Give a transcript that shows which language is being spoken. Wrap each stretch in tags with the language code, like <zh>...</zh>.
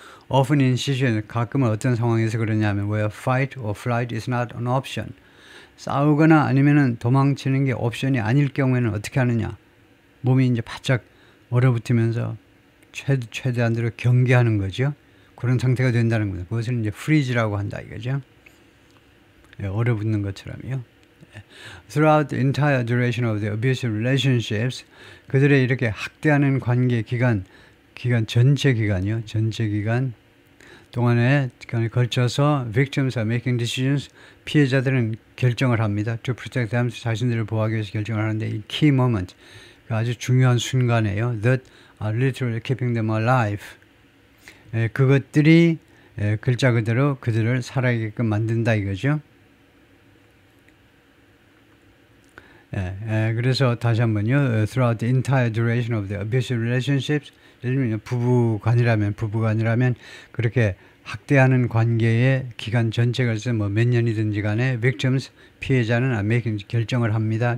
<en>Often in situations,</en> <ko>가끔은 어떤 상황에서 그러냐면</ko> <en>where fight or flight is not an option.</en> <ko>싸우거나 아니면은 도망치는 게 옵션이 아닐 경우에는 어떻게 하느냐. 몸이 이제 바짝 얼어붙으면서 최대한대로 경계하는 거죠. 그런 상태가 된다는 겁니다. 그것을 이제 freeze라고 한다 이거죠. 예, 얼어붙는 것처럼요.</ko> <en>Throughout the entire duration of the abusive relationships,</en> <ko>그들의 이렇게 학대하는 관계 기간 전체 기간 동안에 걸쳐서</ko> <en>victims are making decisions,</en> <ko>피해자들은 결정을 합니다.</ko> <en>To protect them,</en> <ko>자신들을 보호하기 위해서 결정을 하는데 이</ko> <en>key moment,</en> <ko>아주 중요한 순간이에요.</ko> <en>That are literally keeping them alive.</en> <ko>그것들이 글자 그대로 그들을 살아있게끔 만든다 이거죠. 그래서 다시 한번요.</ko> <en>Throughout the entire duration of the abusive relationships,</en> <ko>예를 들면 부부간이라면 그렇게 학대하는 관계의 기간 전체가 있어 뭐 몇 년이든지 간에 victims, 피해자는 making 결정을 합니다.</ko>